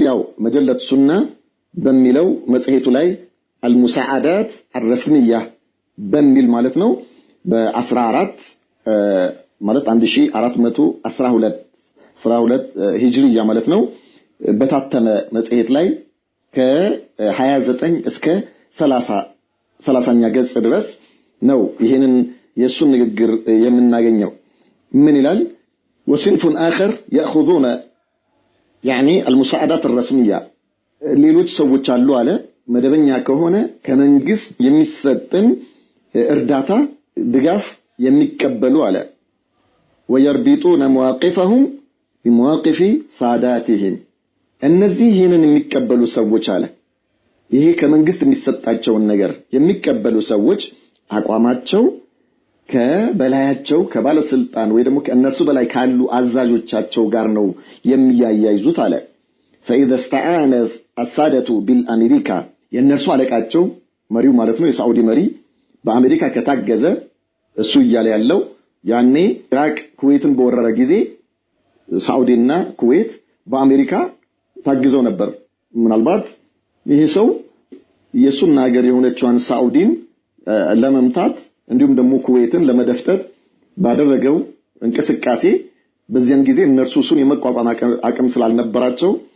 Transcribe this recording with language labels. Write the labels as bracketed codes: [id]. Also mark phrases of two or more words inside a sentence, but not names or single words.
[am] ያው [ar] مجلة السنة [am] በሚለው መጽሔቱ ላይ [ar] المساعدات الرسمية [am] በሚል ማለት ነው በ14 ማለት 1412 ሂጅሪያ ማለት ነው በታተመ መጽሔት ላይ ከ29 እስከ 30ኛ ገጽ ድረስ ነው ይሄንን የሱን ንግግር የምናገኘው። ምን ይላል? [ar] وصنف آخر يأخذون يعني المساعدات الرسميه [am] ሌሎች ሰዎች አሉ አለ መደበኛ ከሆነ ከመንግስት የሚሰጥን እርዳታ ድጋፍ የሚቀበሉ አለ [ar] ويربطون مواقفهم بمواقف ساداتهم [am] እነዚህ ይሄንን የሚቀበሉ ሰዎች አለ ይሄ ከመንግስት የሚሰጣቸውን ነገር የሚቀበሉ ሰዎች አቋማቸው ከበላያቸው ከባለስልጣን ወይ ደግሞ ከእነሱ በላይ ካሉ አዛዦቻቸው ጋር ነው የሚያያይዙት አለ [ar] فاذا استعان الساده بالامريكا [am] የነሱ አለቃቸው መሪው ማለት ነው የሳዑዲ መሪ በአሜሪካ ከታገዘ እሱ ይያለ ያለው ያኔ ኢራቅ ኩዌትን በወረረ ጊዜ ሳዑዲና ኩዌት በአሜሪካ ታግዘው ነበር። ምናልባት ይሄ ሰው የሱና ሀገር የሆነችዋን ሳዑዲን ለመምታት እንዲሁም ደግሞ ኩዌትን ለመደፍጠት ባደረገው እንቅስቃሴ በዚያን ጊዜ እነርሱ እሱን የመቋቋም አቅም ስላልነበራቸው